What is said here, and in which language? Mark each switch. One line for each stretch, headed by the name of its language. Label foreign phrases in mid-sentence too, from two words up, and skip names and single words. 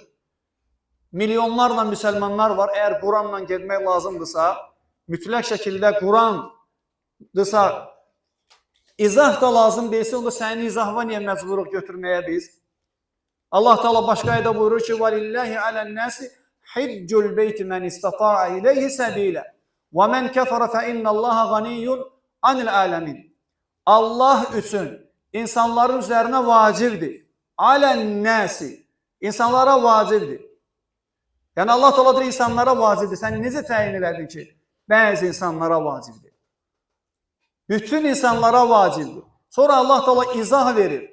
Azerbaijani: Milyonlarla müsəlmanlar var, əgər Quranla getmək lazımdırsa, mütləq şəkildə Qurandırsa, izah da lazım deyilsə, onda sənin izahına niyə məcburuq götürməyə biz? Allah Teala başqa ayədə buyurur ki,
Arabic: وَلِلَّهِ عَلَى النَّاسِ حِجُّ الْبَيْتِ مَنْ اسْتَطَاعَ إِلَيْهِ سَبِيلًا وَمَنْ كَفَرَ فَإِنَّ اللَّهَ غَنِيٌّ عَنِ الْعَالَمِينَ.
Azerbaijani: Allah üçün insanların üzərinə vacibdir.
Arabic: على الناس,
Azerbaijani: insanlara vacibdir. Yəni Allah Teala deyir, insanlara vacibdir. Sən necə təyin elədin ki, bəzi insanlara vacibdir? Bütün insanlara vacibdir. Sonra Allah Teala izah verir.